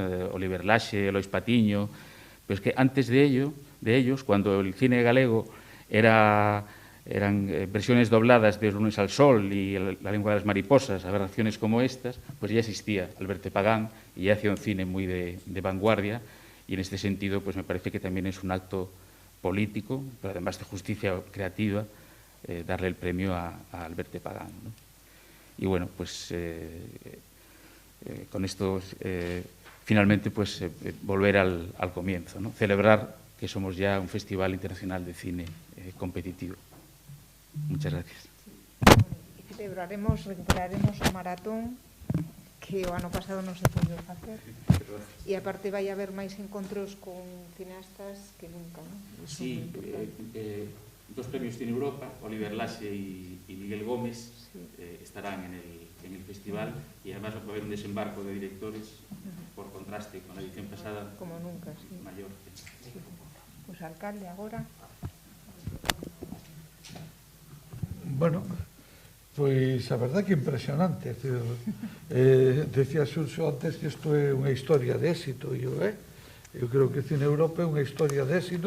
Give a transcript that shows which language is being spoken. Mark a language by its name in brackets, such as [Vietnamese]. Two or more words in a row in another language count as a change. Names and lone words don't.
[Spanish] Oliver Laxe, Elois Patiño, pero es que antes de ellos, cuando el cine galego eran versiones dobladas de Los lunes al sol y La lengua de las mariposas, aberraciones como estas, pues ya existía Alberte Pagán y ya hacía un cine muy de vanguardia, y en este sentido pues me parece que también es un acto político, pero además de justicia creativa, darle el premio a Alberte Pagán, ¿no? Y bueno, pues con esto finalmente pues volver al comienzo, ¿no? Celebrar que somos ya un festival internacional de cine competitivo. Muchas gracias. [Galician] Recuperaremos o maratón que o ano pasado non se podido facer, e aparte vai haber máis encontros con cineastas que nunca, ¿no? [Spanish] Sí, 2 premios Cine Europa, Oliver Laxe y Miguel Gómez, sí, estarán en el festival, y además va a haber un desembarco de directores por contraste con la edición pasada, como nunca, sí, mayor. Sí. Pues alcalde, agora. [Galician] Bueno, pois a verdad que impresionante. Decía Xurxo antes que isto é unha historia de éxito, e eu creo que Cine Europa é unha historia de éxito.